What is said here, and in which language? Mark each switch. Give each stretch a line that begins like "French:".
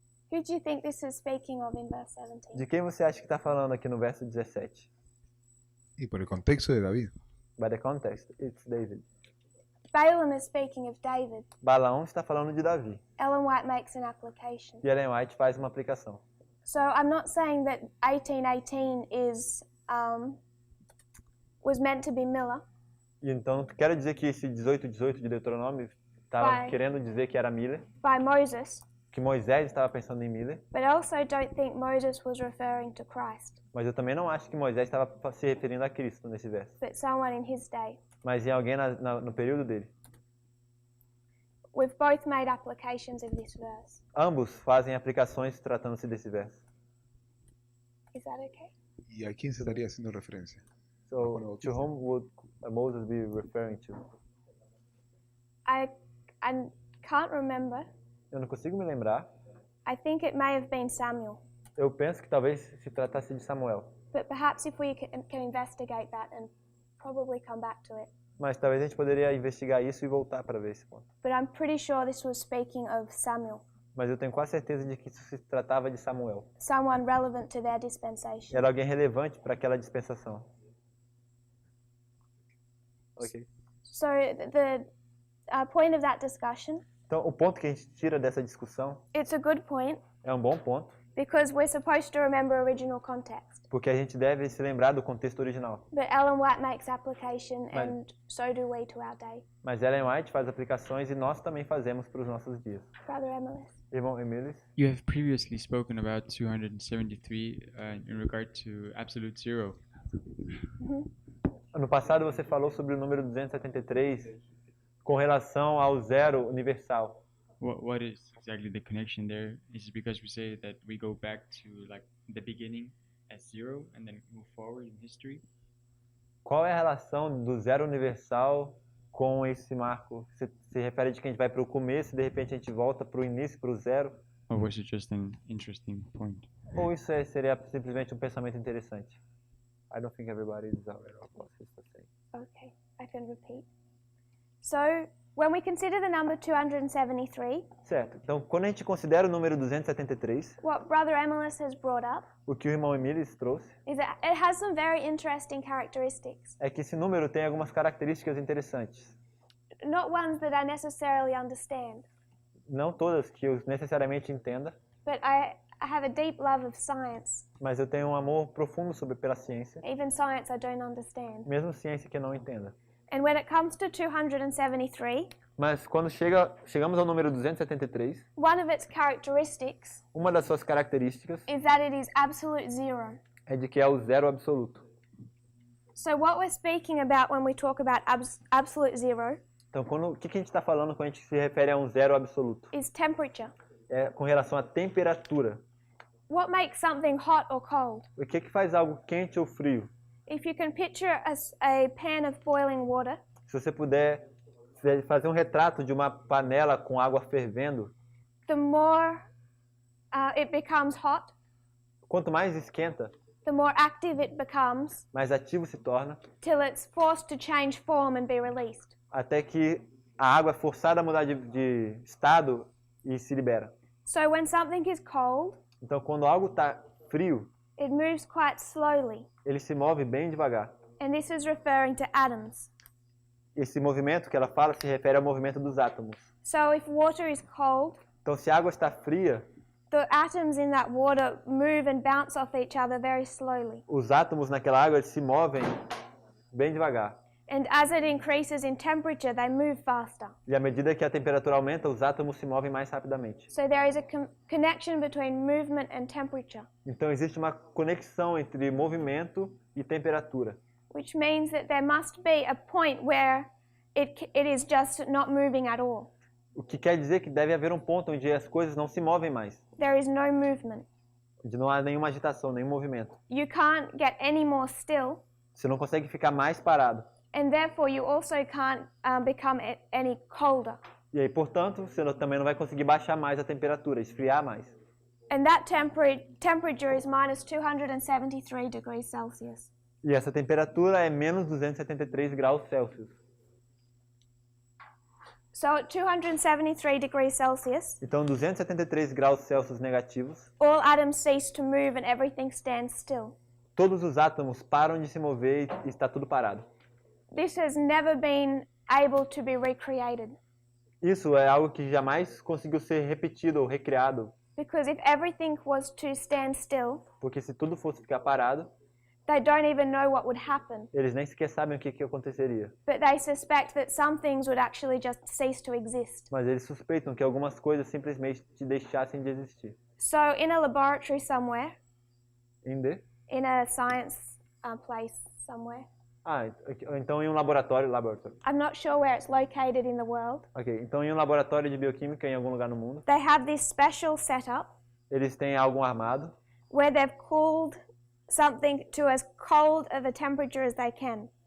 English: Who do you think this is speaking of in verse 17?
Portuguese: De quem você acha que está falando aqui no verso 17?
Spanish: Y por el contexto de David.
English: By the context, it's David. Balaam is speaking of David.
Portuguese: Balaão está falando de Davi.
English: Ellen White makes an application.
Portuguese: E Ellen White faz uma aplicação.
English: So I'm not saying that 18:18 is was meant to be Miller,
Portuguese: E então, quero dizer que esse 18:18 de Deuteronômio estava Vai. querendo dizer que era Miller,
English: by Moses,
Portuguese: que Moisés estava pensando em Miller,
English: but I also don't think Moses was referring to Christ,
Portuguese: mas eu também não acho que Moisés estava se referindo a Cristo nesse verso,
English: but someone in his day.
Portuguese: mas em alguém no período dele.
English: We've both made applications of this verse.
Portuguese: Ambos fazem aplicações tratando-se desse verso.
English: Is that okay?
Spanish: ¿Y a quién se estaría haciendo referencia?
English: So, to whom would Moses be referring to? I can't remember.
Portuguese: Eu não consigo me lembrar.
English: I think it may have been Samuel,
Portuguese: Eu penso que talvez se tratasse de Samuel,
English: but perhaps if we can investigate that and probably come back to it.
Portuguese: mas talvez a gente poderia investigar isso e voltar para ver esse ponto.
English: But I'm pretty sure this was speaking of Samuel,
Portuguese: Mas eu tenho quase certeza de que isso se tratava de Samuel.
English: someone relevant to their dispensation.
Portuguese: Era alguém relevante para aquela dispensação. Ok.
English: So the point of that discussion,
Portuguese: Então, o ponto que a gente tira dessa discussão
English: it's a good point
Portuguese: é um bom ponto,
English: because we're supposed to remember original context.
Portuguese: porque a gente deve se lembrar do contexto original.
English: But Ellen White makes application, Right. and so do we to our day.
Portuguese: Mas Ellen White faz aplicações e nós também fazemos para os nossos dias.
English: Brother Emilis.
Portuguese: Irmão Emílio,
English: You have previously spoken about 273 in regard to absolute zero.
Portuguese: No passado você falou sobre o número 273 com relação ao zero universal.
English: What is exactly the connection there? Is it because we say that we go back to like the beginning as 0 and then move forward in history?
Portuguese: Qual é a relação do zero universal com esse marco? Você se refere de que a gente vai para o começo e de repente a gente volta para o início, para o zero?
English: Or was it just an interesting point?
Portuguese: Ou isso seria simplesmente um pensamento interessante?
English: I don't think everybody is aware of what he's saying. Okay, I can repeat. So, when we consider the number 273,
Portuguese: Certo. Então, quando a gente considera o número 273,
English: what Brother Emilis has brought up
Portuguese: o que o irmão Emilis trouxe
English: is that it has some very interesting characteristics.
Portuguese: é que esse número tem algumas características interessantes.
English: Not ones that I necessarily understand,
Portuguese: Não todas que eu necessariamente entenda,
English: but I have a deep love of science.
Portuguese: mas eu tenho um amor profundo pela ciência,
English: Even science I don't understand.
Portuguese: mesmo ciência que eu não entenda.
English: And when it comes to 273,
Portuguese: Mas quando chegamos ao número 273,
English: one of its characteristics
Portuguese: uma das suas características
English: is that it is absolute zero.
Portuguese: é de que é o zero absoluto.
English: So what we're speaking about when we talk about absolute zero
Portuguese: Então, o que a gente está falando quando a gente se refere a um zero absoluto?
English: is temperature.
Portuguese: É com relação à temperatura.
English: What makes something hot or cold?
Portuguese: O que faz algo quente ou frio?
English: If you can picture a pan of boiling water,
Portuguese: Se você puder fazer um retrato de uma panela com água fervendo,
English: the more it becomes hot,
Portuguese: quanto mais esquenta,
English: the more active it becomes
Portuguese: mais ativo se torna,
English: till it's forced to change form and be released.
Portuguese: até que a água é forçada a mudar de estado e se libera.
English: So when something is cold,
Portuguese: Então, quando algo está frio,
English: it moves quite slowly,
Portuguese: ele se move bem devagar.
English: and this is referring to atoms.
Portuguese: Esse movimento que ela fala se refere ao movimento dos átomos.
English: So if water is cold,
Portuguese: Então, se a água está fria,
English: the atoms in that water move and bounce off each other very slowly.
Portuguese: os átomos naquela água eles se movem bem devagar.
English: And as it increases in temperature, they move faster.
Portuguese: E à medida que a temperatura aumenta, os átomos se movem mais rapidamente.
English: So there is a connection between movement and temperature,
Portuguese: Então existe uma conexão entre movimento e temperatura,
English: which means that there must be a point where it is just not moving at all.
Portuguese: o que quer dizer que deve haver um ponto onde as coisas não se movem mais,
English: There is no movement.
Portuguese: onde não há nenhuma agitação, nenhum movimento.
English: You can't get any more still,
Portuguese: Você não consegue ficar mais parado.
English: and therefore you also can't become any colder.
Portuguese: E aí, portanto, você também não vai conseguir baixar mais a temperatura, esfriar mais.
English: And that temperature is minus 273 degrees Celsius.
Portuguese: E essa temperatura é menos 273 graus Celsius.
English: So at 273 degrees Celsius,
Portuguese: Então, 273 graus Celsius negativos,
English: all atoms cease to move and everything stands still.
Portuguese: todos os átomos param de se mover e está tudo parado.
English: This has never been able to be recreated.
Portuguese: Isso é algo que jamais conseguiu ser repetido ou recriado,
English: Because if everything was to stand still,
Portuguese: porque se tudo fosse ficar parado,
English: they don't even know what would happen.
Portuguese: eles nem sequer sabem o que aconteceria.
English: But they suspect that some things would actually just cease to exist.
Portuguese: Mas eles suspeitam que algumas coisas simplesmente deixassem de existir.
English: So in a laboratory somewhere, in a science place somewhere,
Portuguese: Então em um laboratório,
English: I'm not sure where it's located in the world,
Portuguese: Ok, então em um laboratório de bioquímica em algum lugar no mundo,
English: they have this special setup
Portuguese: eles têm algo armado,
English: where they've cooled something to as cold of a temperature as they can.